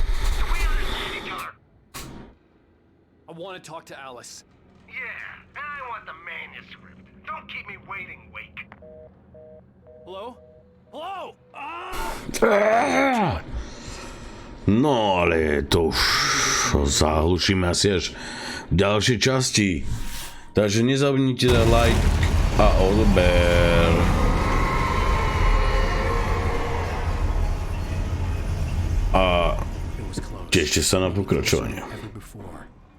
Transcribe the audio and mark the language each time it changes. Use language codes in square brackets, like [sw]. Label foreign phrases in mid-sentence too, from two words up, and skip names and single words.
[en] Do we understand each other? I want to talk to Alice. Yeah, and I want the manuscript. Don't keep me waiting, Wake. Hello? Hello? [sk] No ale to už zahlušíme asi až v ďalšej časti. Takže nezabudnite dať like a odber. A tešte sa na pokračovanie.